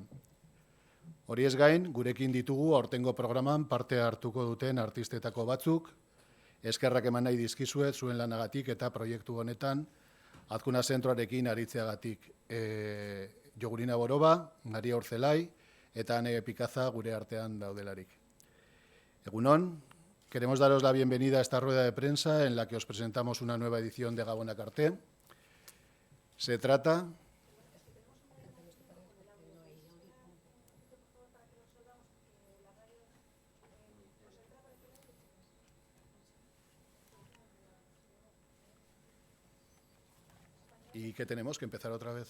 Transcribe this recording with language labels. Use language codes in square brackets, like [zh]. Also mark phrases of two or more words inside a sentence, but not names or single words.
[eu] Horiez gain, gurekin ditugu aurtengo programan parte hartuko duten artistetako batzuk, eskerrak eman nahi dizkizuet zuen lanagatik eta proiektu honetan Azkuna zentroarekin aritzeagatik. Jogurina Boroba, Maria Urzelai eta Ane Pikaza gure artean daudelarik. Egunon. [es] Queremos daros la bienvenida a esta rueda de prensa en la que os presentamos una nueva edición de Gabonakarte. Se trata ¿Y qué tenemos? ¿Que empezar otra vez?